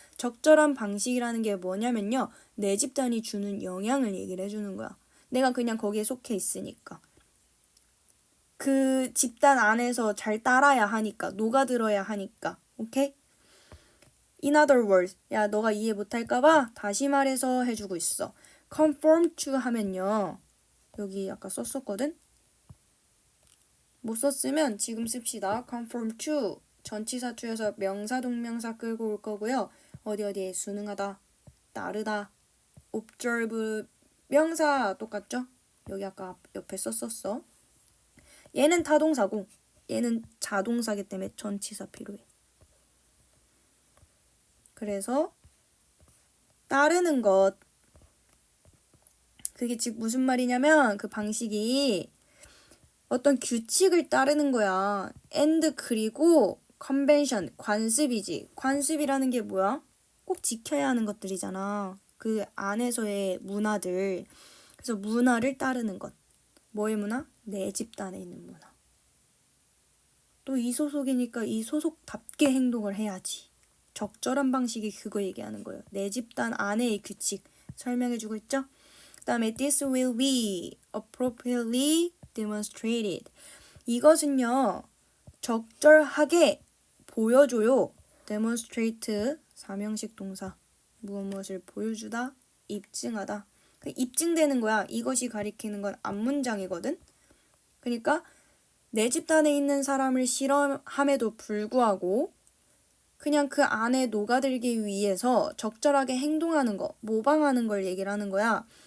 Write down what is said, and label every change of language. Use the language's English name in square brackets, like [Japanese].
[Korean] 적절한 방식이라는 게 뭐냐면요. 내 집단이 주는 영향을 얘기를 해주는 거야. 내가 그냥 거기에 속해 있으니까. 그 집단 안에서 잘 따라야 하니까. 녹아들어야 하니까. 오케이? [English] In other words. [Korean] 야, 너가 이해 못할까봐 다시 말해서 해주고 있어. conform to 하면요. 여기 아까 썼었거든? 못 썼으면 지금 씁시다. conform to 전치사 to여서 명사 동명사 끌고 올 거고요. 어디에 순응하다, 따르다, observe 명사 똑같죠? 여기 아까 옆에 썼었어. 얘는 타동사고 얘는 자동사기 때문에 전치사 필요해. 그래서 따르는 것 그게 즉 무슨 말이냐면 그 방식이 어떤 규칙을 따르는 거야. and 그리고 convention, 관습이지. 관습이라는 게 뭐야? 꼭 지켜야 하는 것들이잖아. 그 안에서의 문화들. 그래서 문화를 따르는 것. 뭐의 문화? 내 집단에 있는 문화. 또 이 소속이니까 이 소속답게 행동을 해야지. 적절한 방식이 그거 얘기하는 거예요. 내 집단 안에의 규칙 설명해주고 있죠? 그 다음에 [English] this will be appropriately demonstrated. [Korean] 이것은요. 적절하게 보여줘요. demonstrate 사명식 동사. 무엇을 보여주다, 입증하다. 입증되는 거야. 이것이 가리키는 건 앞문장이거든. 그러니까 내 집단에 있는 사람을 싫어함에도 불구하고 그냥 그 안에 녹아들기 위해서 적절하게 행동하는 거, 모방하는 걸 얘기를 하는 거야.